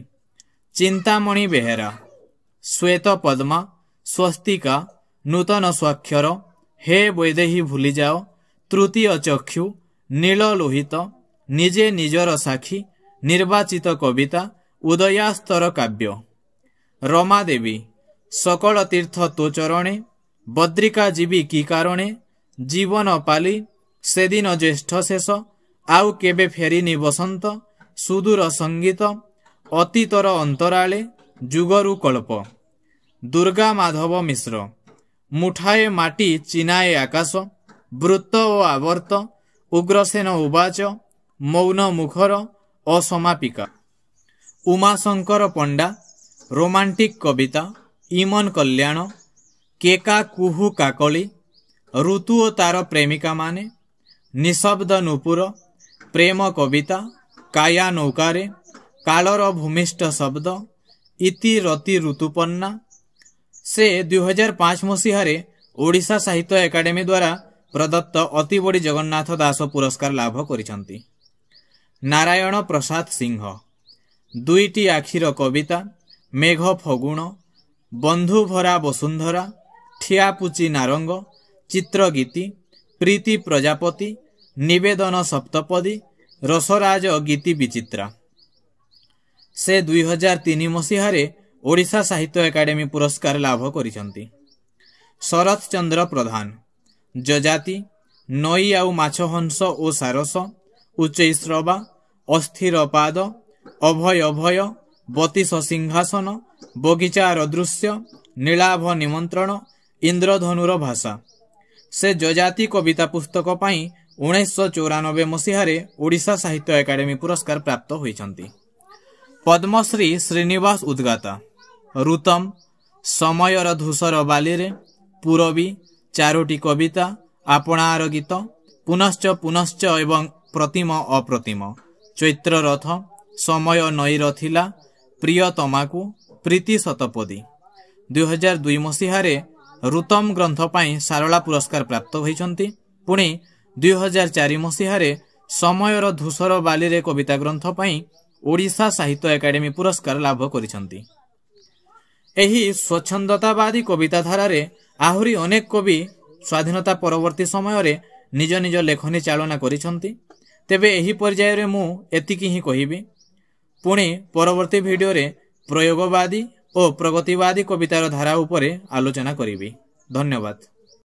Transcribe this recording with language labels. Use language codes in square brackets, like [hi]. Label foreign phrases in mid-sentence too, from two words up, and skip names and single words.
[or] ଚିନ୍ତାମଣି ବେହେରା ଶ୍ୱେତ ପଦ୍ମା, ସ୍ୱସ୍ତିକା, ନୂତନ ସ୍ୱାକ୍ଷର, ହେ ବୈଦେହୀ ଭୁଲି ଯାଅ, ତୃତୀୟ ଚକ୍ଷୁ, ନୀଳ ଲୋହିତ, ନିଜେ ନିଜର ସାକ୍ଷୀ, ନିର୍ବାଚିତ କବିତା, ଉଦୟାସ୍ତର କାବ୍ୟ। ରମା ଦେବୀ ସକଳ ତୀର୍ଥ ତୋ ଚରଣେ, ବଦ୍ରିକା ଜୀବୀ କି କାରଣେ, ଜୀବନ ପାଲି, ସେଦିନ ଜ୍ୟେଷ୍ଠ ଶେଷ, ଆଉ କେବେ ଫେରିନି ବସନ୍ତ, ସୁଦୂର ସଙ୍ଗୀତ, ଅତୀତର ଅନ୍ତରାଳେ, ଯୁଗରୁ କଳ୍ପ। ଦୁର୍ଗା ମାଧବ ମିଶ୍ର ମୁଠାଏ ମାଟି ଚିନାଏ ଆକାଶ, ବୃତ୍ତ ଓ ଆବର୍ତ୍ତ, ଉଗ୍ରସେନ ଉବାଚ, ମୌନ ମୁଖର, ଅସମାପିକା। ଉମାଶଙ୍କର ପଣ୍ଡା ରୋମାଣ୍ଟିକ କବିତା, ଇମନ କଲ୍ୟାଣ, କେକା କୁହୁ କାକଳି, ଋତୁ ଓ ତାର ପ୍ରେମିକା ମାନେ, ନିଶବ୍ଦ ନୂପୁର, ପ୍ରେମ କବିତା, କାୟା ନୌକାରେ, କାଳର ଭୂମିଷ୍ଠ ଶବ୍ଦ, ଇତି ରତି ଋତୁପର୍ଣ୍ଣା। ସେ 2005 ମସିହା ଓଡ଼ିଶା ସାହିତ୍ୟ ଏକାଡେମୀ ଦ୍ୱାରା ପ୍ରଦତ୍ତ ଅତି ବଡ଼ୀ ଜଗନ୍ନାଥ ଦାସ ପୁରସ୍କାର ଲାଭ କରିଛନ୍ତି। ନାରାୟଣ ପ୍ରସାଦ ସିଂହ ଦୁଇଟି ଆଖିର କବିତା, ମେଘ ଫଗୁଣ, ବନ୍ଧୁ ଭରା ବସୁନ୍ଧରା, ଠିଆପୁଚି ନାରଙ୍ଗ, ଚିତ୍ରଗୀତି, ପ୍ରୀତି ପ୍ରଜାପତି, ନିବେଦନ ସପ୍ତପଦୀ, ରସରାଜ ଗୀତି ବିଚିତ୍ରା। ସେ 2003 ମସିହା ଓଡ଼ିଶା ସାହିତ୍ୟ ଏକାଡେମୀ ପୁରସ୍କାର ଲାଭ କରିଛନ୍ତି। ଶରତ ଚନ୍ଦ୍ର ପ୍ରଧାନ ଯଯାତି, ନଈ ଆଉ ମାଛ ହଂସ ଓ ସାରସ, ଉଚ୍ଚୈଃଶ୍ରବା, ଅସ୍ଥିର ପାଦ, ଅଭୟ ଅଭୟ, ବତିଶ ସିଂହାସନ, ବଗିଚାର ଦୃଶ୍ୟ, ନୀଳାଭ ନିମନ୍ତ୍ରଣ, ଇନ୍ଦ୍ରଧନୁର ଭାଷା। ସେ ଯଯାତି କବିତା ପୁସ୍ତକ ପାଇଁ 1994 ମସିହା ଓଡ଼ିଶା ସାହିତ୍ୟ ଏକାଡେମୀ ପୁରସ୍କାର ପ୍ରାପ୍ତ ହୋଇଛନ୍ତି। ପଦ୍ମଶ୍ରୀ ଶ୍ରୀନିବାସ ଉଦ୍‌ଗାତା ଋତମ, ସମୟର ଧୂସର ବାଲି, ପୂରବୀ, ଚାରୋଟି କବିତା, ଆପଣାର ଗୀତ, ପୁନଶ୍ଚ ପୁନଶ୍ଚ ଏବଂ ପ୍ରତିମ ଅପ୍ରତିମ, ଚୈତ୍ର ରଥ, ସମୟ ନଈର ଥିଲା, ପ୍ରିୟ ତମାଖୁ ପ୍ରୀତି ଶତପଦୀ 2002 ମସିହାରେ ଋତମ ଗ୍ରନ୍ଥ ପାଇଁ ସାରଳା ପୁରସ୍କାର ପ୍ରାପ୍ତ ହୋଇଛନ୍ତି। ପୁଣି 2004 ମସିହାରେ ସମୟର ଧୂସର ବାଲି କବିତା ଗ୍ରନ୍ଥ ପାଇଁ ଓଡ଼ିଶା ସାହିତ୍ୟ ଏକାଡେମୀ ପୁରସ୍କାର ଲାଭ କରିଛନ୍ତି। ଏହି ସ୍ୱଚ୍ଛନ୍ଦତାବାଦୀ କବିତା ଧାରାରେ ଆହୁରି ଅନେକ କବି ସ୍ୱାଧୀନତା ପରବର୍ତ୍ତୀ ସମୟ ରେ ନିଜ ନିଜ ଲେଖନୀ ଚାଳନା କରିଛନ୍ତି। ତେବେ ଏହି ପର୍ଯ୍ୟାୟ ରେ ମୁଁ ଏତିକି ହିଁ କହିବି। ପୁଣି ପରବର୍ତ୍ତୀ ଭିଡିଓ ରେ ପ୍ରୟୋଗବାଦୀ ଓ ପ୍ରଗତିବାଦୀ କବିତାର ଧାରା ଉପରେ ଆଲୋଚନା କରିବି। धन्यवाद।